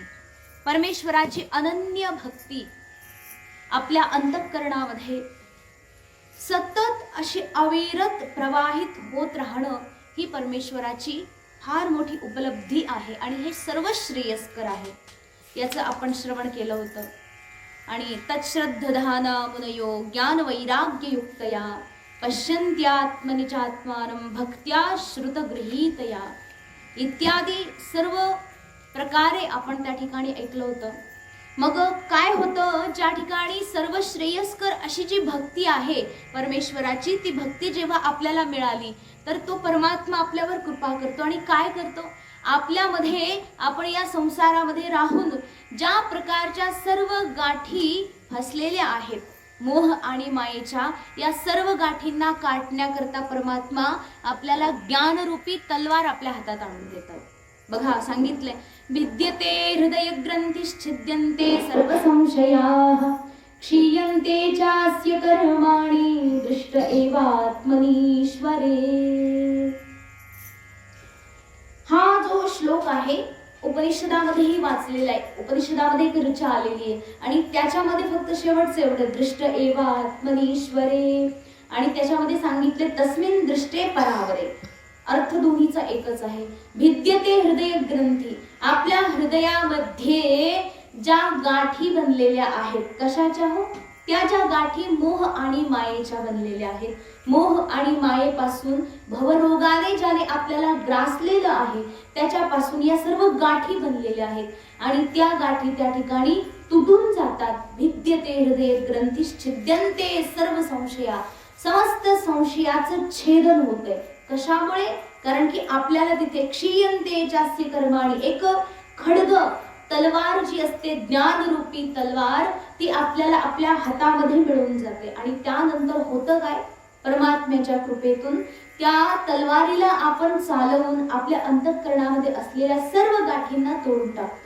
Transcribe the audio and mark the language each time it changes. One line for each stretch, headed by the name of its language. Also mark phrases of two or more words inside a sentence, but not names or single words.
Marathi: परमेश्वराची अनन्य भक्ती आपल्या अंतःकरणामध्ये सतत अशी अविरत प्रवाहित होत राहणं ही परमेश्वराची फार मोठी उपलब्धी आहे आणि हे सर्व श्रेयस्कर आहे याचं आपण श्रवण केलं होतं. आणि
Sanskrit: तच्छ्रद्धधाना मुनयो ज्ञान वैराग्ययुक्तया पश्यन्त्यात्मनि चात्मानं भक्त्या श्रुतगृहीतया
Marathi: इत्यादी सर्व प्रकारे आपण त्या ठिकाणी ऐकलं होतं. मग काय होतं, ज्या ठिकाणी सर्व श्रेयस्कर अशी जी भक्ती आहे परमेश्वराची, ती भक्ती जेव्हा आपल्याला मिळाली तर तो परमात्मा आपल्यावर कृपा करतो आणि काय करतो, आपल्यामध्ये आपण या संसारामध्ये राहून ज्या प्रकारच्या सर्व गाठी फसलेल्या आहेत मोह आणि मायेच्या, या सर्व गाठींना काटण्याकरता परमात्मा आपल्याला ज्ञानरूपी तलवार आपल्या हातात आणून देतात. बघा सांगितलंय,
Sanskrit: भिद्यते हृदय ग्रंथिश्छिद्यन्ते सर्व संशयाः क्षीयन्ते चास्य कर्माणि दृष्ट एवात्मनीश्वरे.
Marathi: हा जो श्लोक आहे उपनिषदामध्येही वाचलेला आहे, उपनिषदामध्ये एक ऋचा आलेली आहे आणि त्याच्यामध्ये फक्त शेवटचं एवढं
Sanskrit: दृष्ट एवात्मनीश्वरे
Marathi: आणि त्याच्यामध्ये सांगितले
Sanskrit: तस्मिन् दृष्टे परावरे.
Marathi: अर्थ दोन्हीचा एकच आहे.
Sanskrit: भिद्यते हृदय ग्रंथी,
Marathi: आपल्या हृदयामध्ये ज्या गाठी बनलेल्या आहेत, कशाच्या हो, त्या ज्या गाठी मोह आणि मायेच्या बनलेल्या आहेत. मोह आणि मायेपासून भवरोगाने ज्याने आपल्याला ग्रासलेलं आहे त्याच्यापासून या सर्व गाठी बनलेल्या आहेत आणि त्या गाठी त्या ठिकाणी तुटून जातात.
Sanskrit: भिद्यते हृदय ग्रंथिश्छिद्यन्ते सर्व संशया,
Marathi: समस्त संशयाचं छेदन होतंय. कशामुळे? कारण की आपल्याला तिथे
Sanskrit: क्षीयन्ते चास्य कर्माणि,
Marathi: एक खड्ग तलवार जी असते ज्ञानरूपी तलवार, ती आपल्याला आपल्या हातामध्ये मिळून जाते आणि त्यानंतर होतं काय, परमात्म्याच्या कृपेतून त्या तलवारीला आपण चालवून आपल्या अंतःकरणामध्ये असलेल्या सर्व गाठींना तोडून टाकतो.